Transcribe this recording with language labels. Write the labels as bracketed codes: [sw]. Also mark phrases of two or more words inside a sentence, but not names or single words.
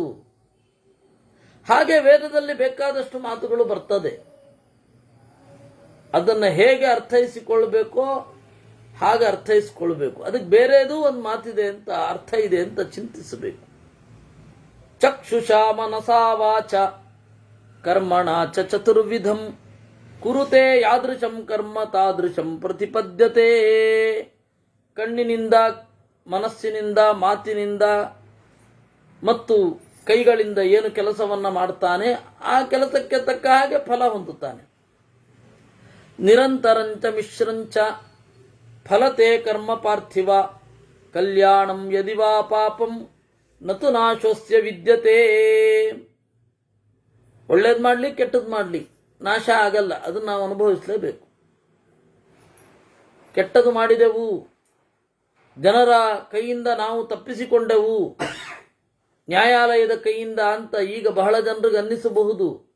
[kn] ಹಾಗೆ ವೇದದಲ್ಲಿ ಬೇಕಾದಷ್ಟು ಮಾತುಗಳು ಬರ್ತದೆ. ಅದನ್ನು ಹೇಗೆ ಅರ್ಥೈಸಿಕೊಳ್ಬೇಕೋ ಹಾಗೆ ಅರ್ಥೈಸಿಕೊಳ್ಬೇಕು. ಅದಕ್ಕೆ ಬೇರೆದು ಒಂದು ಮಾತಿದೆ ಅಂತ, ಅರ್ಥ ಇದೆ ಅಂತ ಚಿಂತಿಸಬೇಕು. [sa] ಚಕ್ಷುಷಾ ಮನಸಾ ವಾಚ ಕರ್ಮಣ ಚ ಚತುರ್ವಿಧಂ ಕುರುತೆ ಯಾದೃಶಂ ಕರ್ಮ ತಾದೃಶಂ ಪ್ರತಿಪದ್ಯತೆ. [kn] ಕಣ್ಣಿನಿಂದ, ಮನಸ್ಸಿನಿಂದ, ಮಾತಿನಿಂದ ಮತ್ತು ಕೈಗಳಿಂದ ಏನು ಕೆಲಸವನ್ನ ಮಾಡ್ತಾನೆ ಆ ಕೆಲಸಕ್ಕೆ ತಕ್ಕ ಹಾಗೆ ಫಲ ಹೊಂದುತ್ತಾನೆ. [sa] ನಿರಂತರಂಚ ಮಿಶ್ರಂಚ ಫಲತೆ ಕರ್ಮ ಪಾರ್ಥಿವ ಕಲ್ಯಾಣಂ ಯದಿ ವಾ ಪಾಪಂ ನತು ನಾಶೋಸ್ಯ ವಿದ್ಯತೆ. [kn] ಒಳ್ಳೇದು ಮಾಡಲಿ ಕೆಟ್ಟದ್ದು ಮಾಡಲಿ ನಾಶ ಆಗಲ್ಲ, ಅದನ್ನು ನಾವು ಅನುಭವಿಸಲೇಬೇಕು. ಕೆಟ್ಟದ್ದು ಮಾಡಿದೆವು, ಜನರ ಕೈಯಿಂದ ನಾವು ತಪ್ಪಿಸಿಕೊಂಡೆವು, ನ್ಯಾಯಾಲಯದ ಕೈಯಿಂದ ಅಂತ ಈಗ ಬಹಳ ಜನರಿಗೆ ಅನ್ನಿಸಬಹುದು.